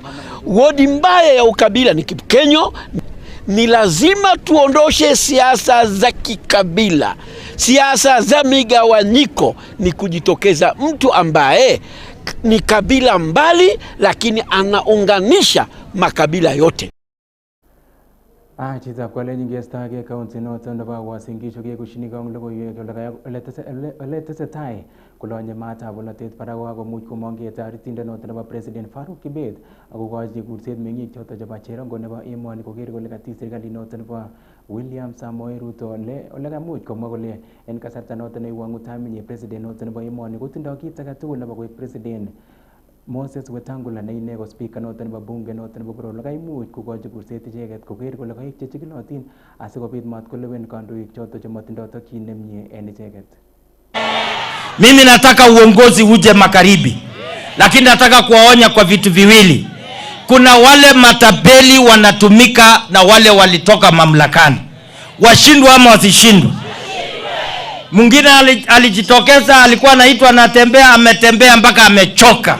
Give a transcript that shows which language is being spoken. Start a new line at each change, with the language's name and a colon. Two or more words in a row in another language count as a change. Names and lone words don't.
Swahili: Ward mbaya ya ukabila ni Kipkenyo. Ni lazima tuondoshe siasa za kikabila, siasa za migawanyiko. Ni kujitokeza mtu ambaye ni kabila mbali lakini anaunganisha makabila yote.
Kalenjin: Chita kwale nyingesta ke kaunti noto nebo Uasin Gishu ke kushini kong logoiwek ole tesetai kolonye matab bolotet barak komuch komong'e toretindet noto nebo President Farouk Kibet akokochi kurset meng'ik choto chebo cherongo nebo emoni koker kole katis serikalit noto nebo William Samoei Ruto ole kamuch komwa kole en kasarta noto neiwang'u tamenyi president noto nebo emoni kotindoi kit age tugul nebo koik president. Moses Wetangula ne ine ko speaker noton nebo bunge noton nebo Borol kaimuch kokochi kurset icheket koker kole kaik chechikilotin asikobit matkolewen kandoik choto chematindoi tokyin nemie en icheket.
Swahili: Mimi nataka uongozi uje magharibi, lakini nataka kuwaonya kwa vitu viwili. Kuna wale matapeli wanatumika na wale walitoka mamlakani. Washindwe ama wasishindwe? Mwingine alijitokeza, alikuwa anaitwa anatembea, ametembea mpaka amechoka.